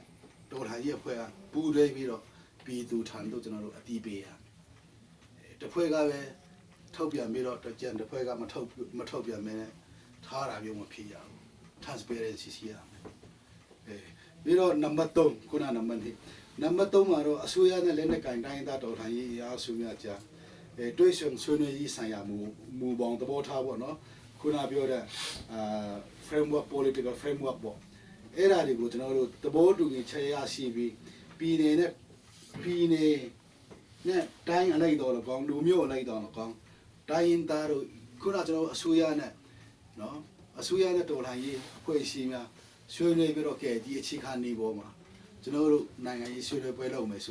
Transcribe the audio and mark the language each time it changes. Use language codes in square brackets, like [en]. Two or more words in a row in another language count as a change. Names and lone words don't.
[my] တော်လှန်ရေးအဖွဲ့ကပူးတွဲပြီးတော့ပြည်သူထံတို့ကျွန်တော်တို့အတီးပေးရမယ်တစ်ဖွဲ့ကပဲထုတ်ပြန်ပြီးတော့ကြံတစ်ဖွဲ့ကမထုတ်ပြန်မဲနဲ့ထားတာမျိုးမဖြစ်ရဘူး transparency ရှိရမယ်ပြီးတော့နံပါတ်3ခုနနံပါတ်2နံပါတ်3မှာတော့အစိုးရနဲ့လက်နက်ကင်တိုင်းသားတော်လှန်ရေးအားစုများကြားတွဲဆုံဆွေးနွေးရေးဆိုင်ရာမူပေါင်းသဘောထားပေါ့နော်ခုနပြောတဲ့ [en] framework political framework [my] ပေါ့အဲ့ဒါတွေကိုကျွန်တော်တို့သဘောတူညီချက်ရရှိပြီးပြည်နယ်နဲ့တိုင်းအလိုက်တော်လကောင်းလူမျိုးအလိုက်တော်လကောင်းတိုင်းသားတို့ခုနကျွန်တော်အစိုးရနဲ့နော်အစိုးရနဲ့တော်လှန်ရေးအဖွဲ့အစည်းများဆွေးနွေးပြီးတော့ကဲဒီအခြေခံနေပေါ်မှာကျွန်တော်တို့နိုင်ငံရေးဆွေးနွေးပွဲလုပ်မယ်ဆို